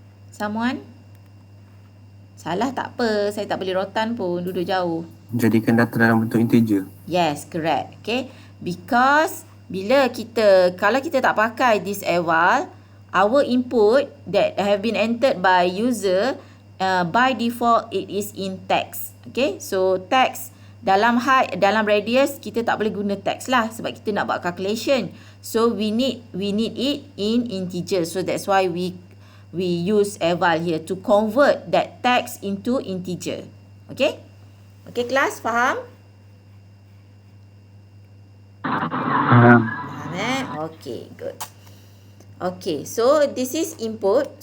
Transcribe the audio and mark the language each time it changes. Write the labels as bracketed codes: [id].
[en] Someone? [ms] Salah tak apa. Saya tak boleh rotan pun. Duduk jauh. Jadikan data dalam bentuk integer. [en] Yes, correct. Okay. Because [ms] kalau kita tak pakai [en] this eval, our input that have been entered by user, by default it is in text. Okay. [ms] So text dalam height, dalam radius kita tak boleh guna text lah sebab kita nak buat calculation. [en] So we need it in integer. So that's why we use eval here to convert that text into integer. Okay. Okay, [ms] kelas faham? Faham, [en] Okay, good. Okay, so this is input.